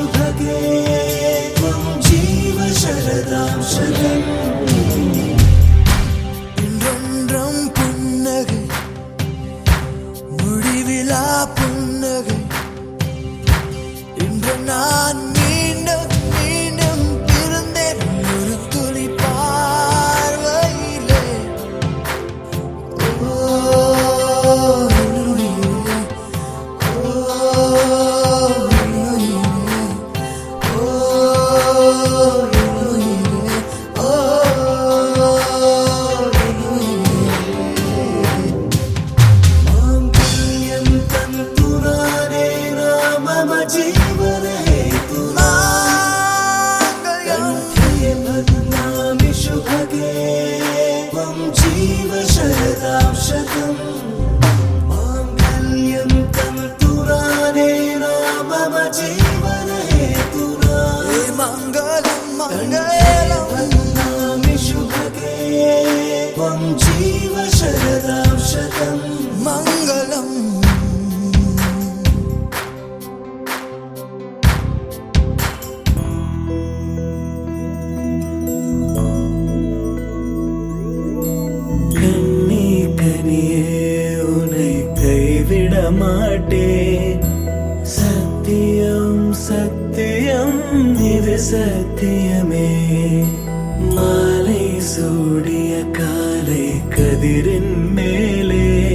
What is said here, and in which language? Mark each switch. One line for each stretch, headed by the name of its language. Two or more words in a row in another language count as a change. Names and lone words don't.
Sanskrit: शुभगे त्वं जीव शरदां शतम्
Tamil: இன்றொன்றும் புன்னகை முடிவிலா புன்னகை இன்று நான் மீண்டும் மீண்டும் பிறந்தேன் ஒரு துளி பார்வையிலே ஓ என்னுயிரே, ஓ என்னுயிரே, ஓ என்னுயிரே, ஓ
Sanskrit: माङ्गल्यं तन्तुनाने मम जीवने कंठे बध्नामि शुभगे त्वं जीव शरदां शतम् माङ्गल्यं तन्तुनाने मम जीवने
Tamil: மங்களம் மங்களம்
Sanskrit: बध्नामि शुभगे त्वं जीव शरदां शतम्
Tamil: மங்களம் கண்ணே கனியே உன்னை கைவிட மாட்டேன் சத்தியம் சத்தியம் இது சத்தியமே மாலை சூடிய காலை கதிரின் மேலே